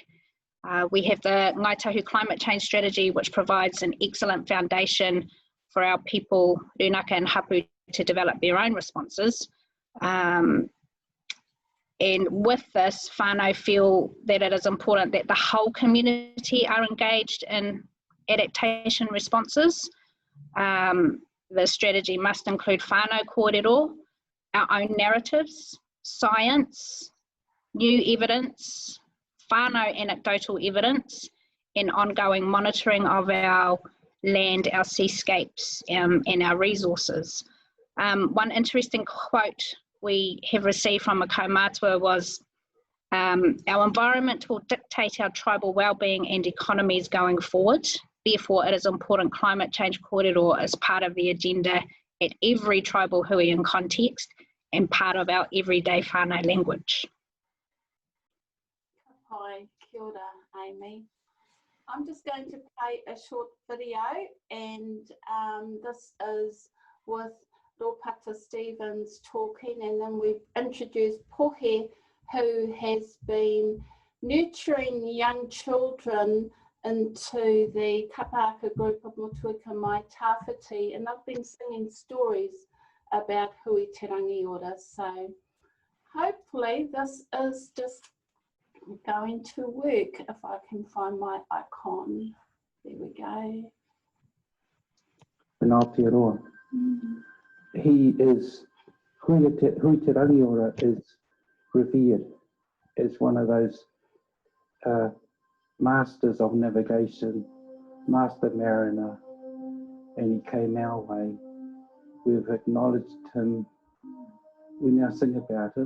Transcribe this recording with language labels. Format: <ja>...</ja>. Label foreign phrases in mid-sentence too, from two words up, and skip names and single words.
<en>We have the Ngāi Tahu climate change strategy, which provides an excellent foundation for our people, runaka and hapu, to develop their own responses. And with this, whānau feel that it is important that the whole community are engaged in adaptation responses. The strategy must include</en> <mi>whānau kōrero,</mi> <en>our own narratives, science, new evidence, whānau anecdotal evidence, and ongoing monitoring of our land, our seascapes, and our resources. One interesting quote we have received from a kaumātua was, our environment will dictate our tribal wellbeing and economies going forward. Therefore, it is important climate change kōrero is part of the agenda at every tribal hui and context, and part of our everyday whānau language.</en> <mi>Hi, kia ora, Aimee.</mi> <en>I'm just going to play a short video, and this is with Rōpata Stevens talking, and then we've introduced Pohe, who has been nurturing young children into the Kapaka group of Motueka Mai Tāwhiti, and they've been singing stories about hui te rangiora. So hopefully this is just going to work if I can find my icon. There we go. In Aotearoa, he is, hui te rangiora is revered as one of those masters of navigation, master mariner, and he came our way. We've acknowledged him. We now sing about him.</en>